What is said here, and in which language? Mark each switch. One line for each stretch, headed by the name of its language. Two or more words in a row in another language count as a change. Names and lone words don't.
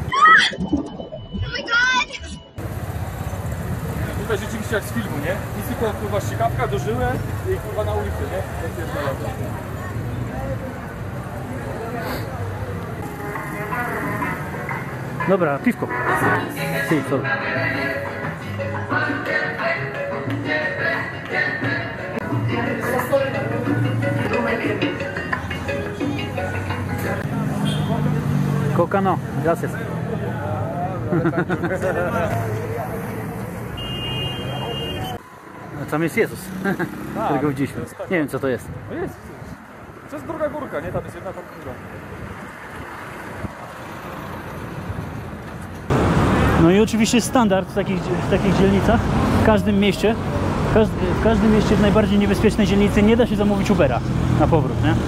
Polish: Tutaj rzeczywiście jak z filmu, nie? Nic tylko kurwa ściekawka do żyły i kurwa na ulicy, nie? Dobra, piwko.
Spanish: Sí, sorry. Coca no, gracias.
Polish: A tam jest Jezus, którego widzieliśmy. Nie wiem co to jest. No jest. To jest druga górka, nie? Tam jest jedna, tam druga. No i oczywiście standard w takich dzielnicach, w każdym mieście, w każdym mieście w najbardziej niebezpiecznej dzielnicy nie da się zamówić Ubera na powrót, nie?